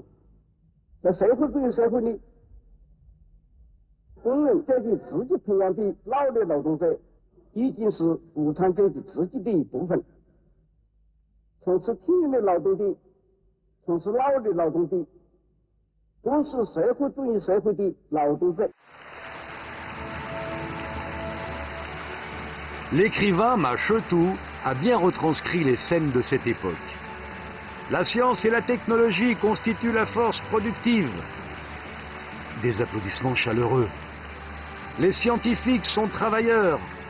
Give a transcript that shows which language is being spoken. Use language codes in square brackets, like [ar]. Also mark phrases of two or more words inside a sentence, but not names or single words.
[zh] 在社会主义社会里，工人阶级自己培养的脑力劳动者已经是无产阶级自己的一部分。从事体力劳动的、从事脑力劳动的，都是社会主义社会的劳动者。 [fr] L'écrivain Ma Shetou a bien retranscrit les scènes de cette époque. La science et la technologie constituent la force productive. Des applaudissements chaleureux. Les scientifiques sont travailleurs.